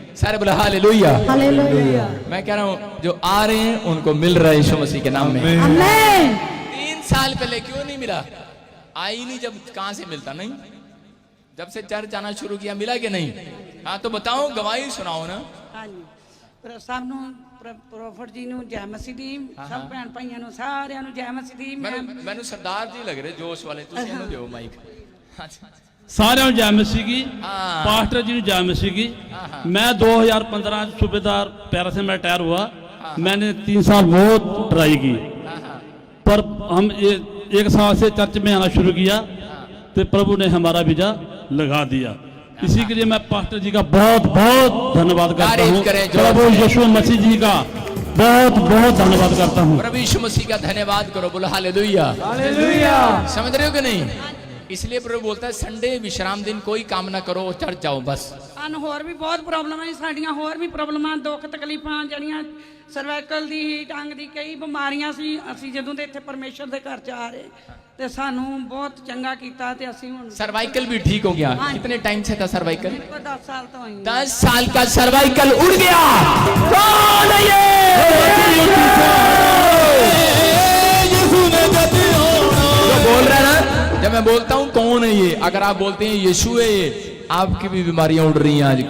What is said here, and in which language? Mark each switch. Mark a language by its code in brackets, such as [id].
[hi] सारे बोला hallelujah. Hallelujah. मैं कह रहा हूँ जो आ रहे हैं उनको मिल रहा है यीशु मसीह के नाम में। आमीन। 3 साल पहले क्यों नहीं मिला? आई नहीं, जब कहां से मिलता? नहीं, जब से चर्च आना शुरू किया मिला कि नहीं? हाँ तो बताओ, गवाही सुनाओ ना। [pa] ਪਰ ਸਭ ਨੂੰ ਪ੍ਰੋਫਟ ਜੀ ਨੂੰ ਜੈ ਮਸੀਹ ਦੀ, ਸਭ ਭੈਣ ਭਾਈਆਂ ਨੂੰ ਸਾਰਿਆਂ ਨੂੰ ਜੈ ਮਸੀਹ ਦੀ। ਮੈਨੂੰ ਸਰਦਾਰ ਜੀ ਲੱਗ ਰਹੇ ਜੋਸ਼ ਵਾਲੇ, ਤੁਸੀਂ ਇਹਨੂੰ ਦਿਓ ਮਾਈਕ। ਸਾਰਿਆਂ ਨੂੰ ਜੈ ਮਸੀਹ ਦੀ, पास्टर जी ਨੂੰ [hi] जय मसीह की। मैं 2015 सूबेदार पैरा से मैं रिटायर हुआ। मैंने 3 साल बहुत ट्राई की, पर हम 1 साल से चर्च में आना शुरू किया तो प्रभु ने हमारा वीजा लगा दिया। इसी के लिए मैं पास्टर जी का बहुत बहुत धन्यवाद करता हूँ। प्रभु यीशु मसीह जी का बहुत बहुत धन्यवाद करता हूँ। प्रभु यीशु मसीह का धन्यवाद करो, बोलो हालेलुया। हालेलुया। समझ रहे हो कि नहीं? इसलिए प्रभु बोलता है संडे विश्राम दिन कोई काम ना करो, चर्च जाओ बस। [pa] ਸਾਨੂੰ ਹੋਰ ਵੀ ਬਹੁਤ ਪ੍ਰੋਬਲਮਾਂ ਨੇ, ਸਾਡੀਆਂ ਹੋਰ ਵੀ ਪ੍ਰੋਬਲਮਾਂ, ਦੁੱਖ ਤਕਲੀਫਾਂ ਜਿਹੜੀਆਂ ਸਰਵਾਈਕਲ ਦੀ, ਟੰਗ ਦੀ, ਕਈ ਬਿਮਾਰੀਆਂ ਸੀ। ਅਸੀਂ ਜਦੋਂ ਦੇ ਇੱਥੇ ਪਰਮੇਸ਼ਰ ਦੇ ਘਰ ਚ ਆ ਰਹੇ ਤੇ ਸਾਨੂੰ ਬਹੁਤ ਚੰਗਾ ਕੀਤਾ ਤੇ ਅਸੀਂ ਹੁਣ [hi] सर्वाइकल भी ठीक हो गया। कितने टाइम से था सर्वाइकल? [pa] 10 साल ਤੋਂ ਹੋਈ। [hi] 10 साल का सर्वाइकल उड़ गया। कौन है ये? जो बोल रहा है ना, जब मैं बोलता हूँ कौन है ये, अगर आप बोलते हैं यीशु है ये, आपकी भी बीमारियां उड़ रही हैं आज।